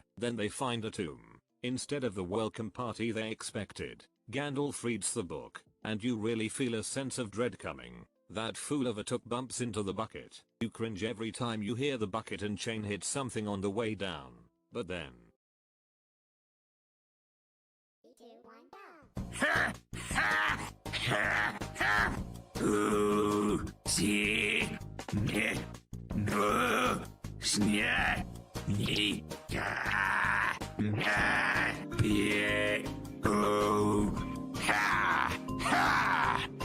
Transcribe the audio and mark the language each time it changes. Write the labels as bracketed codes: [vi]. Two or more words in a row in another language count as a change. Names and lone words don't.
[en] Then they find a tomb. Instead of the welcome party they expected. Gandalf reads the book. And you really feel a sense of dread coming. That fool of a Took bumps into the bucket. You cringe every time you hear the bucket and chain hit something on the way down. But then... Ha ha ha ha! Ooh, see, ne, no, snya, ni, ka, na, be, oh, ha ha!